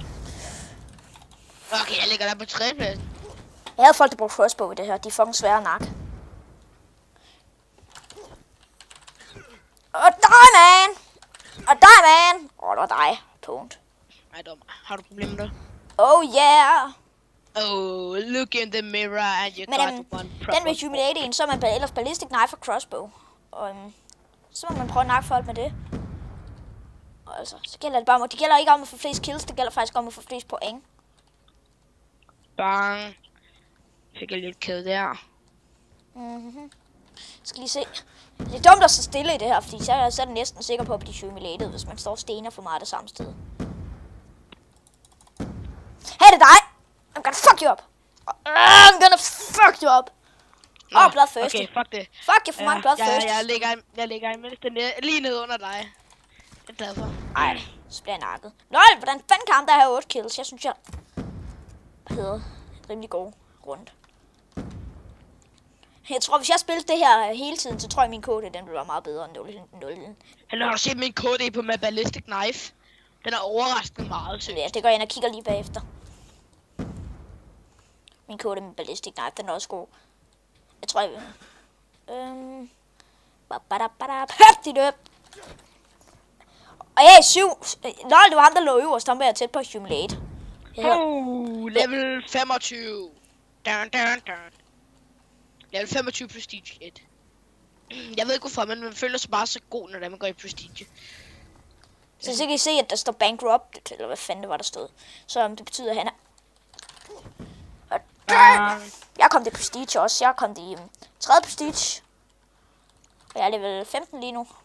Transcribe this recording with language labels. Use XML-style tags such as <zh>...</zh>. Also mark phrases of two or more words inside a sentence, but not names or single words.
<da>Okay, jeg ligger der på 3. plads. Jeg havde folk, der brugte crossbow i det her. De er fucking svære at nakke. Og dig, man! Og dig, man! Det var dig. Punkt. Nej, dum. Har du problemer med det?</da> <en>Oh, yeah! Oh, look in the mirror and you</en> <da>Men</da> <en>got one problem.</en> <da>den vil humiliate en, så er man ellers</da> <en>ballistic knife</en> <da>og crossbow. Og så må man prøve at nakke folk med det. Og altså, så gælder det bare det gælder ikke om at få flest kills, det gælder faktisk om at få flest point. Bang. Fik jeg lidt ked der. Skal lige se. Det er dumt at stå stille i det her, fordi så er jeg næsten sikker på at blive humiliated, hvis man står og stener for meget det samme sted. Hey, det er dig!</da> <en>I'm gonna fuck you up! I'm gonna fuck you up! Åh, blood first.</en> <da>Okay, fuck det.</da> <en>Fuck you for my blood first.</en> <da>Jeg ligger imens lige nede under dig. Jeg er glad for. Ej, så bliver jeg nakket. Lol, hvordan fanden kan ham der have 8 kills? Jeg synes, jeg havde rimelig god rundt. Jeg tror, hvis jeg spillede det her hele tiden, så tror jeg, min KD den ville være meget bedre end 0. Har du set min KD på med</da> <en>ballistic knife?</en> <da>Den er overraskende meget sød. Ja, det går jeg ind og kigger lige bagefter. Min KD med</da> <en>ballistic knife,</en> <da>den er også god. Jeg tror, jeg vil... Og ja, 7. Lol, det var ham, der lå øverst. Han var jeg tæt på at humiliate. Level 25. Level 25 prestige 1. Jeg ved ikke hvorfor, men man føler sig bare så god, når man går i prestige. Så kan I se, at der står bankrupt, eller hvad fanden det var, der stod. Så det betyder, at han er... Jeg kom til prestige også. Jeg kom i 3. prestige. Og jeg er level 15 lige nu.</da>